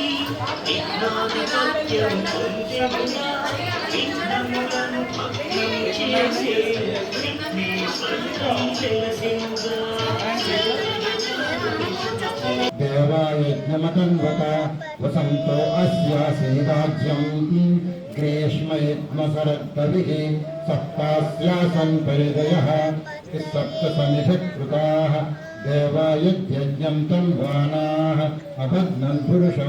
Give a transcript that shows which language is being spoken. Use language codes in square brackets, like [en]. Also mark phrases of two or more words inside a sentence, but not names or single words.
[te] విజ్ఞాని సత్యం పొందెనుగా విఘ్నములను భగ్నం చేసే విఘ్నేశ్వరుడై వెలసెనుగా [sa] देवायज्ञमतन्वत वसन्तो अस्यासीदाज्यं ग्रीष्मयज्ञशरद्कविः सप्तास्यासन् परिदयः सप्तसमिधिकृताः देवायज्ञं तन्वानाः अबध्नन् पुरुषं